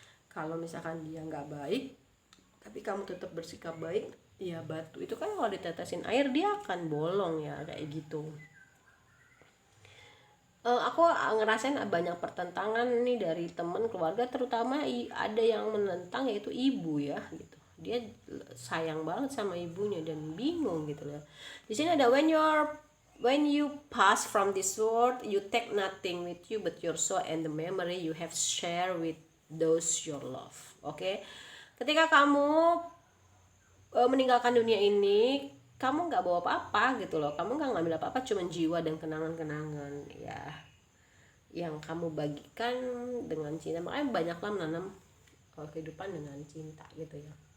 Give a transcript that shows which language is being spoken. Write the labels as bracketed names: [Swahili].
[Indonesian] Kalau misalkan dia nggak baik tapi kamu tetap bersikap baik ya, batu itu kan kalau ditetesin air dia akan bolong ya, kayak gitu. Aku ngerasain banyak pertentangan nih dari temen keluarga, terutama ada yang menentang yaitu ibu ya gitu. Dia sayang banget sama ibunya dan bingung gitu loh. Di sini ada [English] when you pass from this world, you take nothing with you but your soul and the memory you have shared with those your love. [Indonesian] Oke. Ketika kamu meninggalkan dunia ini, kamu nggak bawa apa-apa gitu loh, kamu nggak ngambil apa-apa, cuman jiwa dan kenangan-kenangan ya yang kamu bagikan dengan cinta. Makanya banyaklah menanam kehidupan dengan cinta gitu ya.